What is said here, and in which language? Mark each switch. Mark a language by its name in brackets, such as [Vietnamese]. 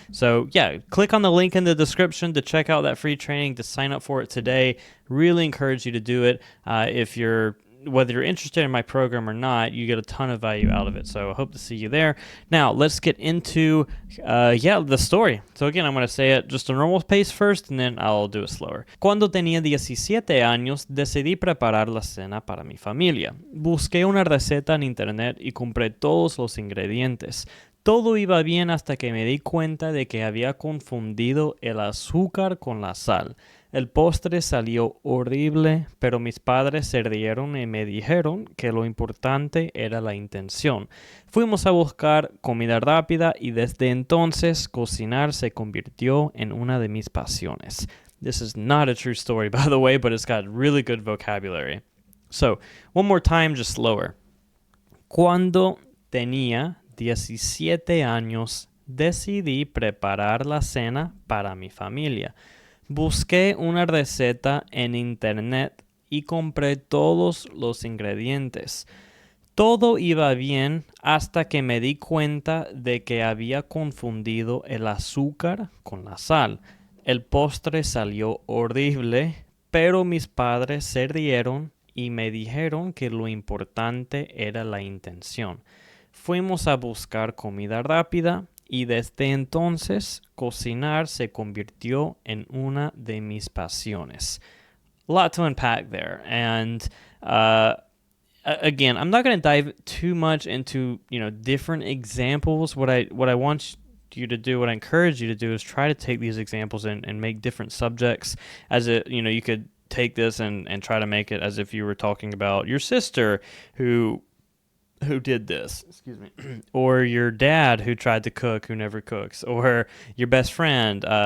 [English] So yeah, click on the link in the description to check out that free training, to sign up for it today. Really encourage you to do it. Whether you're interested in my program or not, you get a ton of value out of it. So I hope to see you there. Now, let's get into the story. So again, I'm going to say it just a normal pace first, and then I'll do it slower. [Spanish] Cuando tenía 17 años, decidí preparar la cena para mi familia. Busqué una receta en internet y compré todos los ingredientes. Todo iba bien hasta que me di cuenta de que había confundido el azúcar con la sal. El postre salió horrible, pero mis padres se rieron y me dijeron que lo importante era la intención. Fuimos a buscar comida rápida y desde entonces cocinar se convirtió en una de mis pasiones. [English] This is not a true story, by the way, but it's got really good vocabulary. So, one more time, just slower. [Spanish] Cuando tenía 17 años, decidí preparar la cena para mi familia. Busqué una receta en internet y compré todos los ingredientes. Todo iba bien hasta que me di cuenta de que había confundido el azúcar con la sal. El postre salió horrible, pero mis padres se rieron y me dijeron que lo importante era la intención. Fuimos a buscar comida rápida y desde entonces cocinar se convirtió en una de mis pasiones. [English] A lot to unpack there. And again, I'm not going to dive too much into, different examples. What I want you to do, what I encourage you to do, is try to take these examples and make different subjects as you could take this and try to make it as if you were talking about your sister who did this, excuse me, or your dad who tried to cook who never cooks, or your best friend.